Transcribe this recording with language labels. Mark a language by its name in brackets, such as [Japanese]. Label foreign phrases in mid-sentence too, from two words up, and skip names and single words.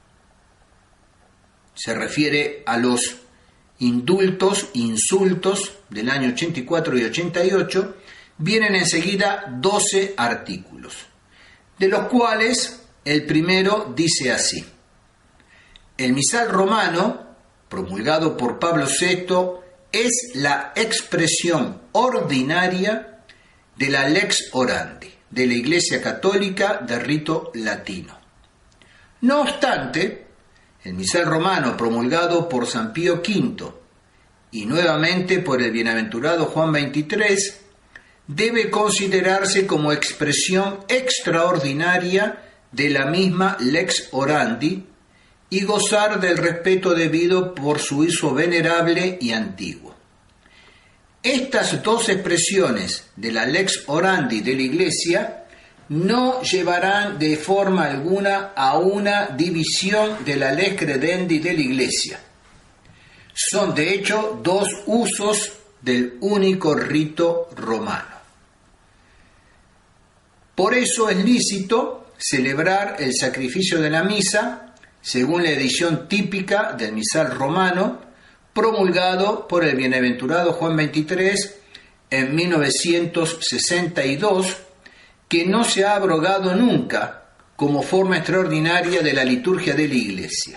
[Spanish] se refiere a los indultos, insultos del año 84 y 88, vienen enseguida 12 artículos, de los cuales el primero dice así: el misal romano, promulgado por Pablo VI, es la expresión ordinaria de la [Latin] lex orandi, [Spanish] de la Iglesia Católica de rito latino. No obstante, el misal romano promulgado por San Pío V y nuevamente por el bienaventurado Juan XXIII debe considerarse como expresión extraordinaria de la misma [Latin] lex orandi [Spanish] y gozar del respeto debido por su uso venerable y antiguo. Estas dos expresiones de la [Latin] lex orandi [Spanish] de la Iglesia no llevarán de forma alguna a una división de la [Latin] lex credendi [Spanish] de la Iglesia. Son de hecho dos usos del único rito romano. Por eso es lícito celebrar el sacrificio de la misa según la edición típica del misal romano, promulgado por el bienaventurado Juan XXIII en 1962, que no se ha abrogado nunca como forma extraordinaria de la liturgia de la Iglesia.